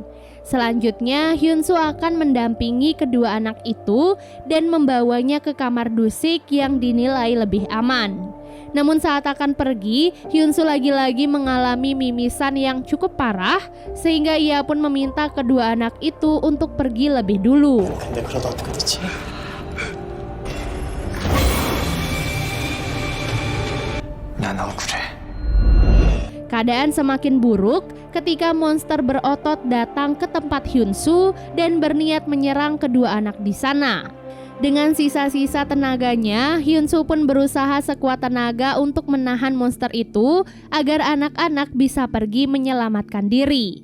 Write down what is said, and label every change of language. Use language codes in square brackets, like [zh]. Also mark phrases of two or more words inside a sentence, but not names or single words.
[id] Selanjutnya, Hyun-soo akan mendampingi kedua anak itu dan membawanya ke kamar Dusik yang dinilai lebih aman. Namun saat akan pergi, Hyun-soo lagi-lagi mengalami mimisan yang cukup parah sehingga ia pun meminta kedua anak itu untuk pergi lebih dulu. [ko] 근데 그러다 어떻게 됐지? 난 억울해. [id] Keadaan semakin buruk ketika monster berotot datang ke tempat Hyun-soo dan berniat menyerang kedua anak di sana. Dengan sisa-sisa tenaganya, Hyun-soo pun berusaha sekuat tenaga untuk menahan monster itu agar anak-anak bisa pergi menyelamatkan diri.